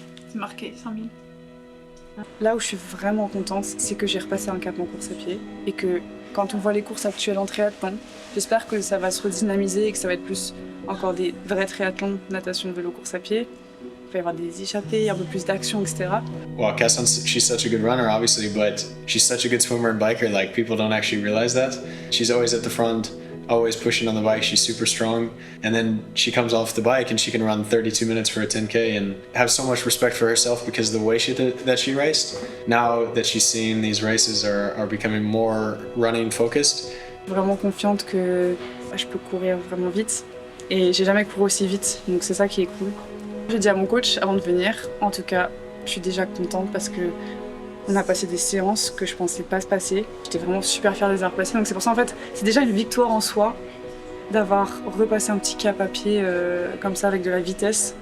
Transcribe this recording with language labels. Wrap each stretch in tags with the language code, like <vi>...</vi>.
<fr>C'est marqué, 5000. Là où je suis vraiment contente, c'est que j'ai repassé un cap en course à pied et que quand on voit les courses actuelles en triathlon, j'espère que ça va se redynamiser et que ça va être plus encore des vrais triathlons, natation, vélo, course à pied. Il va y avoir des échappées, un peu plus d'action, etc.</fr> <en>Well, Casson, she's such a good runner, obviously, but she's such a good swimmer and biker. Like, people don't actually realize that. She's always at the front, always pushing on the bike. She's super strong. And then she comes off the bike and she can run 32 minutes for a 10K and have so much respect for herself because of the way that she raced. Now that she's seeing these races are becoming more running focused.</en> <fr>Vraiment confiante que je peux courir vraiment vite. Et j'ai jamais couru aussi vite, donc c'est ça qui est cool. J'ai dit à mon coach avant de venir, en tout cas, je suis déjà contente parce que on a passé des séances que je pensais pas se passer. J'étais vraiment super fière de les avoir passées, donc c'est pour ça en fait, c'est déjà une victoire en soi d'avoir repassé un petit cap à pied comme ça avec de la vitesse.</fr>